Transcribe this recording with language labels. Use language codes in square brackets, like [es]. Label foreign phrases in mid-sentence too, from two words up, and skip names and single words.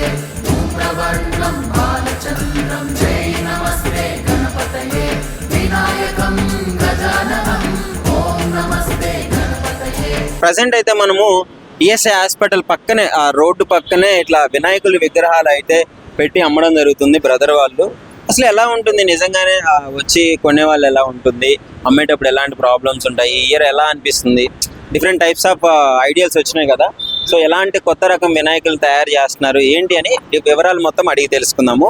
[sa] ॐ प्रवर्णं बालचन्द्रं जय नमस्ते गणपतये. विनायकं गजाननं ॐ नमस्ते गणपतये. [te] ప్రజెంట్ అయితే మనము ఈఎస్ఐ హాస్పిటల్ పక్కనే, ఆ రోడ్డు పక్కనే ఇట్లా వినాయకుల విగ్రహాలు అయితే పెట్టి అమ్మడం జరుగుతుంది బ్రదర్ వాళ్ళు. అసలు ఎలా ఉంటుంది నిజంగానే వచ్చి కొనే వాళ్ళు? ఎలా ఉంటుంది అమ్మేటప్పుడు? ఎలాంటి ప్రాబ్లమ్స్ ఉంటాయి? ఈ ఇయర్ ఎలా అనిపిస్తుంది? [en] different types of ideas [te] వచ్చినాయి కదా, సో ఎలాంటి కొత్త రకం వినాయకులు తయారు చేస్తున్నారు ఏంటి అని వివరాలు మొత్తం అడిగి తెలుసుకుందాము.